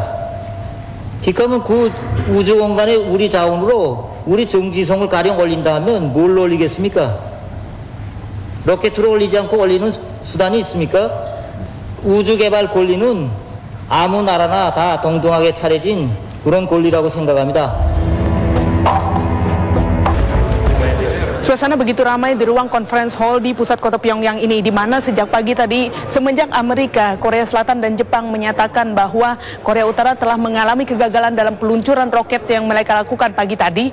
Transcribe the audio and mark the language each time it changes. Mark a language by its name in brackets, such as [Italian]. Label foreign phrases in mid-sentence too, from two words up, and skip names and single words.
[Korean] 그러면 그 우주 공간에 우리 자원으로 우리 정지성을 가령 올린다 하면 뭘 올리겠습니까? 로켓으로 올리지 않고 올리는 수단이 있습니까? 우주 개발 권리는 아무 나라나 다 동등하게 차려진 그런 권리라고 생각합니다. [Indonesian] Suasana begitu ramai di ruang conference hall di pusat kota Pyongyang ini, di mana sejak pagi tadi semenjak Amerika, Korea Selatan, dan Jepang menyatakan bahwa Korea Utara telah mengalami kegagalan dalam peluncuran roket yang mereka lakukan pagi tadi.